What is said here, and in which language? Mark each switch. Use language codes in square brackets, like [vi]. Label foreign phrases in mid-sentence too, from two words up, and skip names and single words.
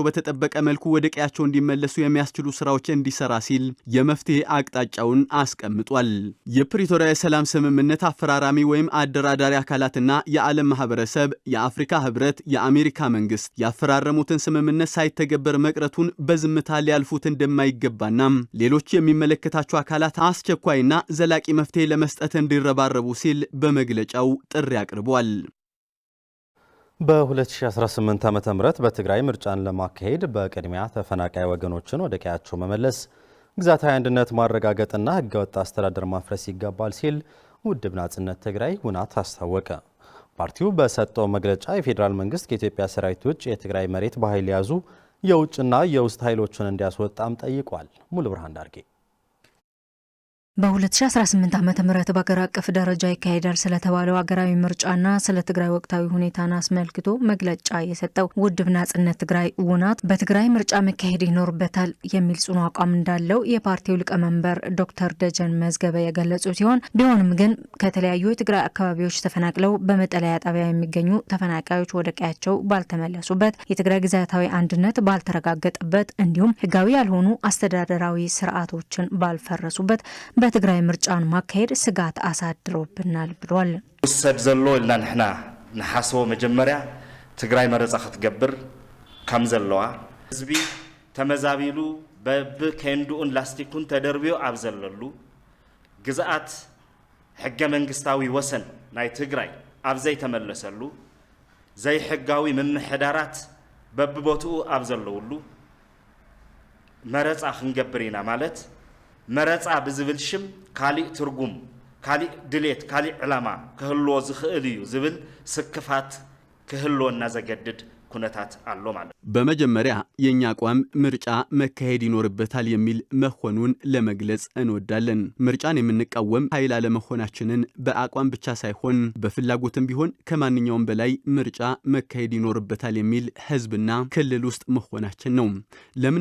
[am] በተጠበቀ መልኩ ወደ ቀያቸው እንዲመለሱ የሚያስችሉ ስራዎች እንዲሰራ ሲል የመፍትሄ አቅጣጫውን አስቀምጧል። የፕሪቶሪያ የሰላም ስምምነት አፈራራሚ ወይም አደራዳሪ አካላትና የዓለም ማህበረሰብ፣ የአፍሪካ ህብረት፣ የአሜሪካ መንግስት ያፈራረሙትን ስምምነት ሳይተገበር መቅረቱን በዝምታ ሊያልፉት እንደማይገባና ሌሎች የሚመለከታቸው አካላት አስቸኳይና ዘላቂ መፍትሄ ለመስጠት እንዲረባረቡ ሲል በመግለጫው ጥሪ አቅርቧል። በ2018 ዓ.ም በትግራይ ምርጫን ለማካሄድ በቅድሚያ ተፈናቃይ ወገኖችን ወደ ቀያቸው መመለስ፣ ግዛታዊ አንድነት ማረጋገጥና ህገወጥ አስተዳደር ማፍረስ ይገባል ሲል ውድብ ናጽነት ትግራይ ውናት አስታወቀ። ፓርቲው በሰጠው መግለጫ የፌዴራል መንግስት ከኢትዮጵያ ሰራዊት ውጭ የትግራይ መሬት በኃይል የያዙ የውጭና የውስጥ ኃይሎችን እንዲያስወጣም ጠይቋል። ሙሉ ብርሃን ዳርጌ በ2018 ዓመተ ምህረት በአገር አቀፍ ደረጃ ይካሄዳል ስለተባለው አገራዊ ምርጫና ስለ ትግራይ ወቅታዊ ሁኔታን አስመልክቶ መግለጫ የሰጠው ውድብ ናጽነት ትግራይ ውናት በትግራይ ምርጫ መካሄድ ይኖርበታል የሚል ጽኑ አቋም እንዳለው የፓርቲው ሊቀመንበር ዶክተር ደጀን መዝገበ የገለጹ ሲሆን ቢሆንም ግን ከተለያዩ የትግራይ አካባቢዎች ተፈናቅለው በመጠለያ ጣቢያ የሚገኙ ተፈናቃዮች ወደ ቀያቸው ባልተመለሱበት፣ የትግራይ ግዛታዊ አንድነት ባልተረጋገጠበት እንዲሁም ህጋዊ ያልሆኑ አስተዳደራዊ ስርዓቶችን ባልፈረሱበት በትግራይ ምርጫን ማካሄድ ስጋት አሳድሮብናል ብሏል። [ti] ውሰድ ዘሎ ኢልና ንሕና ንሓስቦ መጀመርያ ትግራይ መረፃ ክትገብር ከም ዘለዋ ህዝቢ ተመዛቢሉ በብኬንዱኡን ላስቲኩን ተደርቢዮ ኣብ ዘለሉ ግዛኣት ሕገ መንግስታዊ ወሰን ናይ ትግራይ ኣብ ዘይተመለሰሉ ዘይሕጋዊ ምምሕዳራት በብቦትኡ ኣብ ዘለውሉ መረፃ ክንገብር ኢና ማለት መረፃ ብዝብል ሽም ካሊእ ትርጉም ካሊእ ድሌት ካሊእ ዕላማ ክህልዎ ዝኽእል እዩ ዝብል ስክፋት ክህልዎና ዘገድድ ኩነታት አሎ ማለት። [am] በመጀመሪያ የኛ አቋም ምርጫ መካሄድ ይኖርበታል የሚል መሆኑን ለመግለጽ እንወዳለን። ምርጫን የምንቃወም ኃይል አለመሆናችንን በአቋም ብቻ ሳይሆን በፍላጎትም ቢሆን ከማንኛውም በላይ ምርጫ መካሄድ ይኖርበታል የሚል ህዝብና ክልል ውስጥ መሆናችን ነው። ለምን